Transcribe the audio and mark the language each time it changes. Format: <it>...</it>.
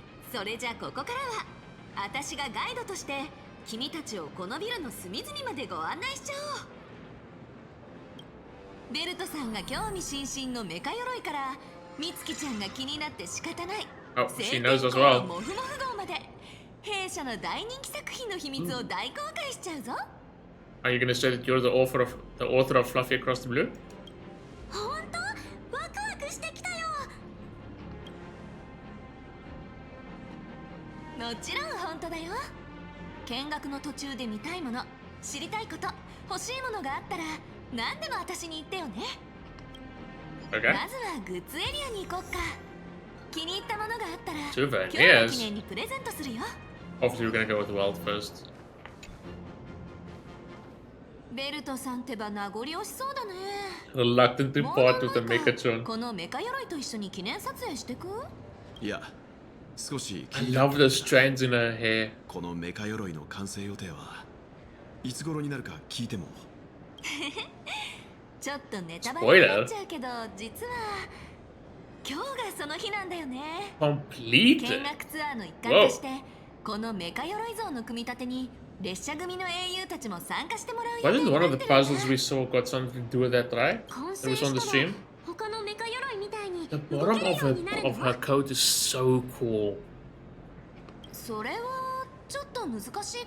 <ja>それじゃここからは私がガイドとして君たちをこのビルの隅々までご案内しちゃおう。ベルトさんが興味津々のメカ鎧から美月ちゃんが気になって仕方ない</ja> <en>she knows as well.</en> <ja>モフモフ号まで弊社の大人気作品の秘密を大公開しちゃうぞ。</ja> <en>Are you gonna say that you're the author of Fluffy Across the Blue?</en> <ja>本当ワクワクしてきたよ。もちろん本当だよ。見学の途中で見たいもの、知りたいこと、欲しいものがあったら何でも私に言ってよね。</ja> <en>Okay.</en> <ja>まずはグッズエリアに行こっか。気に入ったものがあったら</ja> <en>Souvenirs.</en> <ja>今日の記念にプレゼントするよ。</ja> <en>Obviously, we're gonna go with the world first.</en> <ja>ベルトさんってば名残惜しそうだね。</ja> <en>Reluctant to part with the Mechatron.</en> <ja>このメカ鎧と一緒に記念撮影してく？いや、少し</ja> <en>I love the strands in her hair.</en> <ja>このメカ鎧の完成予定はいつ頃になるか聞いても。ちょっとネタバレになっちゃうけど、実は今日がその日なんだよね。</ja> <en>Complete.</en> <ja>見学ツアーの一環として、このメカ鎧像の組み立てに列車組の英雄たちも参加してもらうよ。</ja> <en>Wasn't one of the puzzles we saw got something to do with that, right? It was on the stream.</en> <ja>他のメカ鎧みたいに</ja> <en>The bottom of her coat is so cool.</en> <ja>それはちょっと難しい。</ja>